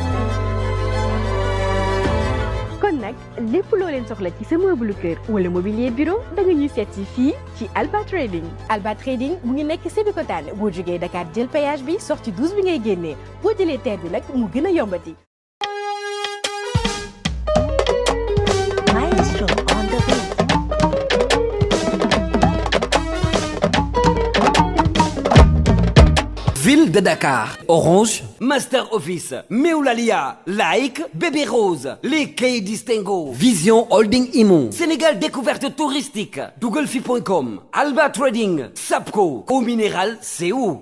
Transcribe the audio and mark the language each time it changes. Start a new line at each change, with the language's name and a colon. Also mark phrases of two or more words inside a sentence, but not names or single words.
Wolof: kon nag lépp loo leen soxla ci sa meuble kër wala
French: mobilier bureau
Wolof: da nga ñuy seet si fii ci Alba Trading. Alba Trading mu ngi nekk Sébikotane boo jógee Dakar jël péage bi sortie 12 bi ngay génnee boo jëlee TER bi nag mu gën a yombati.
English: Maestro on the beat.
Wolof: Ville de Dakar, Orange, Master Office, Meoulalia, Like, Bébé Rose, les Quais Distingo, Vision Holding Imo, Sénégal Découverte Touristique, Douglefi.com, Alba Trading, Sapco, Eau Minérale,
French: c'est où?